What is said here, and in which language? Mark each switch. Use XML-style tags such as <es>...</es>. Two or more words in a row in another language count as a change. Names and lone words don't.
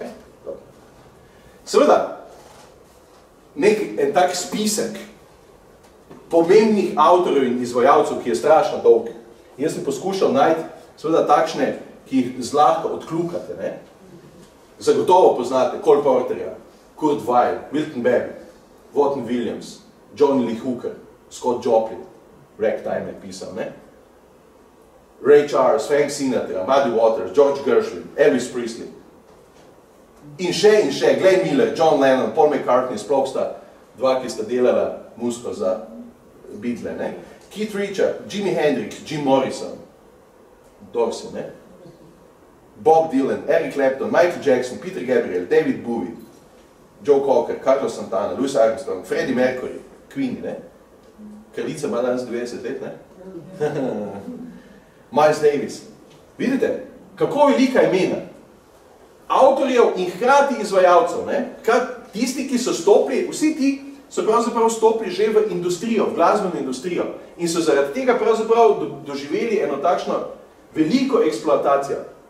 <sl>Seveda, en tak spisek pomembnih avtorjev in izvajalcev, ki je strašno dolg. Jaz sem poskušal najti seveda takšne, ki jih zlahka odkljukate, ne? Zagotovo poznate Cole Porterja, Kurt Weill, Milton Berry, Vaughan Williams, Johnny Lee Hooker, Scott Joplin, Ragtime je pisal, ne? Ray Charles, Frank Sinatra, Muddy Waters, George Gershwin, Elvis Presley. In še, Glenn Miller, John Lennon, Paul McCartney, sploh sta dva, ki sta delala muziko za Beatle, ne? Keith Richards, Jimi Hendrix, Jim Morrison, Dorsey, ne? Bob Dylan, Eric Clapton, Michael Jackson, Peter Gabriel, David Bowie, Joe Cocker, Carlos Santana, Louis Armstrong, Freddie Mercury, Queen, ne? Kraljica ima danes 90 let, ne? Miles Davis. Vidite, kako velika imena avtorjev in hkrati izvajalcev, ne? Tisti, ki so stopili, vsi ti so pravzaprav stopili že v industrijo, v glasbeno industrijo in so zaradi tega pravzaprav doživeli eno takšno veliko eksploatacijo.</sl>